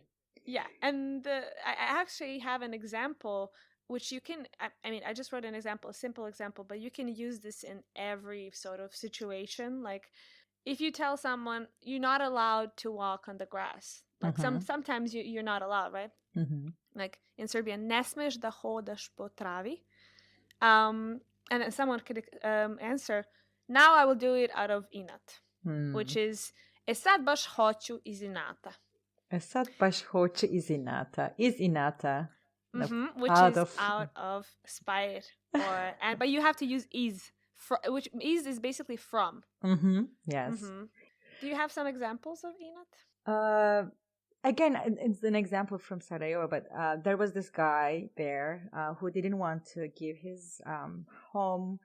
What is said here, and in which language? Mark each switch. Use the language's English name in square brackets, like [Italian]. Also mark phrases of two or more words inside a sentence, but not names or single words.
[English] Yeah, and I actually have an example, which you can, I mean, I just wrote an example, a simple example, but you can use this in every sort of situation. Like, if you tell someone you're not allowed to walk on the grass, like sometimes you're not allowed, right? Like in Serbian, [Serbian] ne smeš da hodaš po travi. [English] And then someone could answer, now I will do it out of Inat, which is, [Serbian] e sad baš hoću iz Inata. E sad baš hoću iz Inata. Iz Inata. [English] Which is out of spite. But you have to use is, which is basically from. Yes. Do you have some examples of Inat? Again, it's an example from Sarajevo, but there was this guy there who didn't want to give his home.